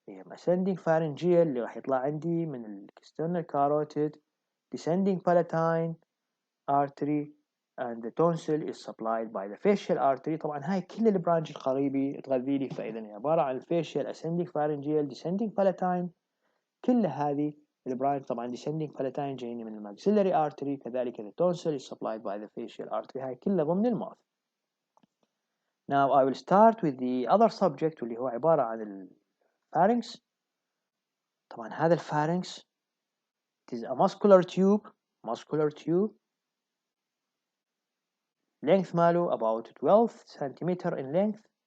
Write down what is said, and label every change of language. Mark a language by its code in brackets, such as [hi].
[en] ascending pharyngeal اللي راح يطلع عندي من external carotid، descending palatine artery، and the tonsil is supplied by the facial artery. [ar] طبعا هاي كل البرانش القريبة تغذي لي، فإذا هي عبارة عن facial ascending pharyngeal descending palatine. كل هذه البرانش طبعا descending palatine جايين من الماكسيلري artery، كذلك [en] the tonsil is supplied by the facial artery. [ar] هاي كلها ضمن الماوث. [en] Now I will start with the other subject [ar] واللي هو عبارة عن الفارنكس. [en] طبعا هذا الفارنكس it is a muscular tube length [ar] ماله [en] about 12 centimeter in length.